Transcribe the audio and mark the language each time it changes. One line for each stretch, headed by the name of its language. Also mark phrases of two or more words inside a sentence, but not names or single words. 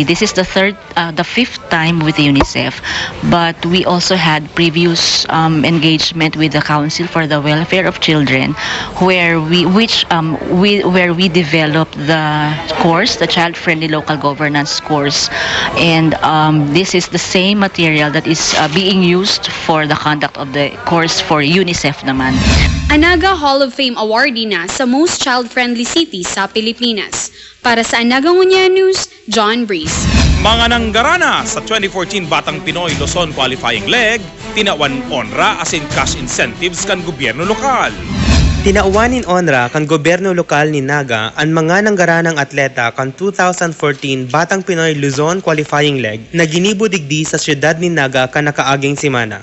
English: This is the 5th time with the UNICEF, but we also had previous engagement with the Council for the Welfare of Children, where we developed the course, the child-friendly local governance course, and this is the same material that is being used for the conduct of the course for UNICEF naman.
Bikol: Anaga Hall of Fame awardee na sa most child-friendly city sa Pilipinas. Para sa Anaga Ngunya News, John Breeze. Mga nanggarana sa 2014 Batang Pinoy Luzon Qualifying Leg, tinawan onra asin cash incentives kan gobyerno lokal. Tinauwanin onra kan gobyerno lokal ni Naga ang mga nanggaranang atleta kan 2014 Batang Pinoy Luzon Qualifying Leg na ginibudigdi sa siyudad ni Naga kan nakaaging simana.